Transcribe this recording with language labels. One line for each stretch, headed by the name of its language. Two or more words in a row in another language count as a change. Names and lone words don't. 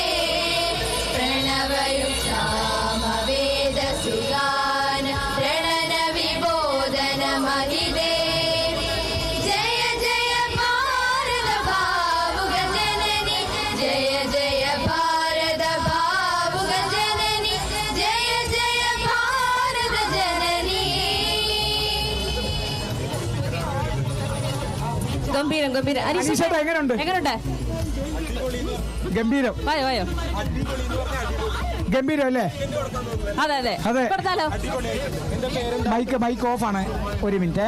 Sanskrit: प्रणवयुक्तामवेदसुगान प्रणन विबोधन महिते. जय जय भारत भावुक जननी. जय जय भारत भावुक जननी. जय जय भारत जननी.
Malayalam: ഗംഭീരം. അനീഷേട്ടാ എങ്ങനെയുണ്ട്? ഗംഭീരം. വായോ. ഗംഭീരം അല്ലേ? അതെ. കൊടുത്താലോ?
English: mic off
Malayalam: ആണ്. ഒരു മിനിറ്റ്.